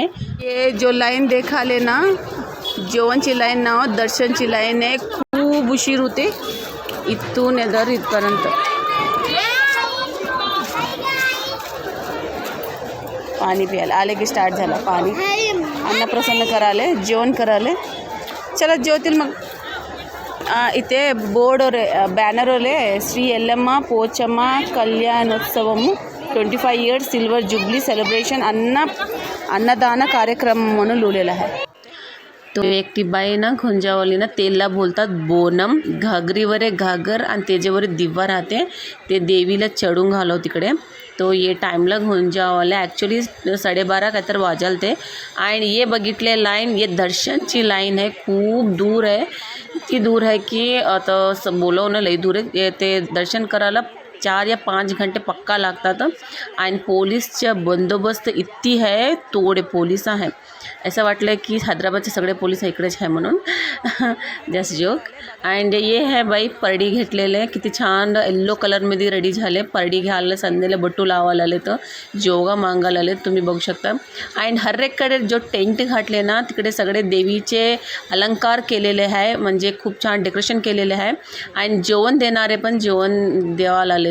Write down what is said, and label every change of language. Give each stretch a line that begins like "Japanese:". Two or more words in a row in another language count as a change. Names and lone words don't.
Marathi: ये जो लाईन देखाले ना जेवणची लाईन ना दर्शनची लाईन आहे खूप उशीर होते इथून इथपर्यंत. पाणी प्यायला आले की स्टार्ट झाला पाणी. अन्नप्रसन्न कराले, जेवण कराले. चला जेवतील मग. इथे बोर्ड ಬ್ಯಾನರ್ ಶ್ರೀ ಯಲ್ಲಮ್ಮ ಪೋಚಮ್ಮ ಕಲ್ಯಾಣೋತ್ಸವము 25
English: years silver jubilee celebration
Marathi: अन्नदान कार्यक्रम म्हणून लिहिलेला आहे. तो एकटी बाई ना घुंजावली ना तेलला बोलतात बोनम. घागरीवर एक घागर आणि त्याच्यावर दिवा राहते, ते देवीला चढून घालव तिकडे. तो ये टाईमला घुंजावला ॲक्च्युली 12:30 काय तर वाजाल ते. आणि ये बघितले लाईन, ये दर्शनची लाईन आहे. खूप दूर आहे, इतकी दूर आहे की आता बोलवणं लई दूर आहे. ते दर्शन करायला 4 या 5 घंटे पक्का लागतात. आणि पोलीसच्या बंदोबस्त इतकी आहे, तोडे पोलीस आहे. असं वाटलं की हैदराबादचे सगळे पोलीस इकडेच आहे म्हणून.
English: just joke.
Marathi: अँड ये है बाई परडी घेतलेले, किती छान येल्लो कलरमध्ये रेडी झाले. परडी घ्यायला संध्याला बट्टू लावायला आले, तर जोगा मागायला आले, तुम्ही बघू शकता. अँड हर एककडे जो टेंट घातले ना तिकडे सगळे देवीचे अलंकार केलेले आहे, म्हणजे खूप छान डेकोरेशन केलेले आहे. आणि जेवण देणारे पण जेवण देवाला आले.